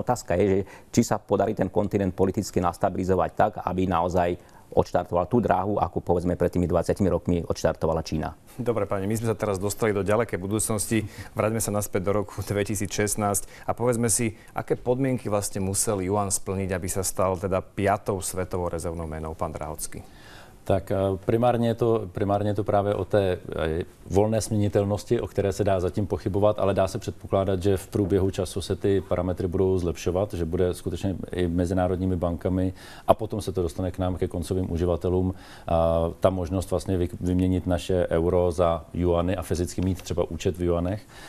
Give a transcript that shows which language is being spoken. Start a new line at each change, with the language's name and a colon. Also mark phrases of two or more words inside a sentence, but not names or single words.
Slovak: Otázka je, že či sa podarí ten kontinent politicky nastabilizovať tak, aby naozaj odštartoval tú dráhu, ako povedzme pred tými 20 rokmi odštartovala Čína. Dobre, pani, my sme sa teraz dostali do ďalekej budúcnosti. Vráťme sa naspäť do roku 2016 a povedzme si, aké podmienky vlastne musel juan splniť, aby sa stal teda 5. svetovou rezervnou menou, pán Drahocký.
Czech: Tak primárně je to právě o té volné směnitelnosti, o které se dá zatím pochybovat, ale dá se předpokládat, že v průběhu času se ty parametry budou zlepšovat, že bude skutečně i mezinárodními bankami a potom se to dostane k nám, ke koncovým uživatelům, ta možnost vlastně vyměnit naše euro za juany a fyzicky mít třeba účet v juanech.